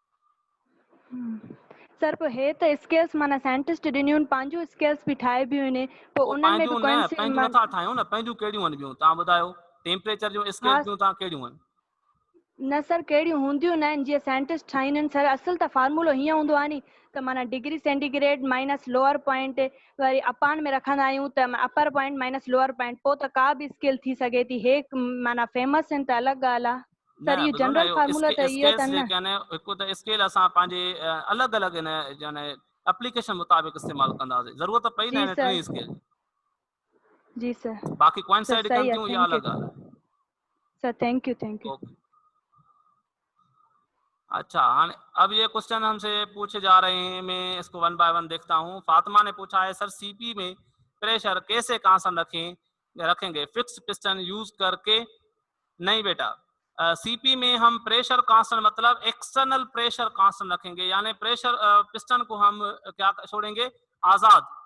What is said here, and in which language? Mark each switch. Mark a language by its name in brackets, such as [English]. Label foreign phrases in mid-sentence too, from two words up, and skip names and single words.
[Sindhi] सर पोइ हे त स्केल्स माना साइंटिस्ट ॾिनियूं आहिनि, पंहिंजूं स्केल्स बि ठाहे बियूं आहिनि, पोइ उहो उन्हनि में बि पंहिंजूं न, पंहिंजूं नथा कोइंसिड। ठाहियूं न, पंहिंजूं कहिड़ियूं आहिनि ॿियूं तव्हां ॿुधायो, टेम्परेचर जूं स्केल हा ॿियूं तव्हां कहिड़ियूं आहिनि? न सर कहिड़ियूं हूंदियूं न आहिनि, जीअं साइंटिस्ट ठाहींदा आहिनि। सर असल त फार्मूलो हीअं हूंदो आहे नी त माना [English] degree centigrade minus lower point [Sindhi] वरी अपान में रखंदा आहियूं त [English] upper point minus lower point, [Sindhi] पोइ त का बि स्केल थी सघे थी। हे माना फेमस आहिनि त अलॻि ॻाल्हि आहे। न सर इहो ॿुधो न, जनरल फार्मूला त इहो स्केल्स अथनि न। जेके आहिनि, हिकु त स्केल असां पंहिंजे अलॻि अलॻि इन यानी एप्लीकेशन मुताबिक़ इस्तेमालु कंदासीं, ज़रूरत पई न जी हिन सर। टिनी स्केल जी। जी सर। बाक़ी सर कोइंसाइड सही कनि आहे, थियूं इहा [English] Thank you [Sindhi] अलॻि ॻाल्हि आहे। [English] Sir. Thank you thank you. [Sindhi] ओके। [Hindi] अच्छा, हाँ, अब ये क्वेश्चन हमसे पूछे जा रहे हैं, मैं इसको 1 बाय 1 देखता हूँ। फातिमा ने पूछा है, सर सीपी में प्रेशर कैसे कांस्टेंट रखेंगे [English] fix piston use [Hindi] करके? नहीं बेटा, सीपी में हम [English] pressure constant [Hindi] मतलब [English] external pressure constant [Hindi] रखेंगे, यानी [English] pressure piston [Hindi] को हम क्या छोड़ेंगे, आजाद, फ्री।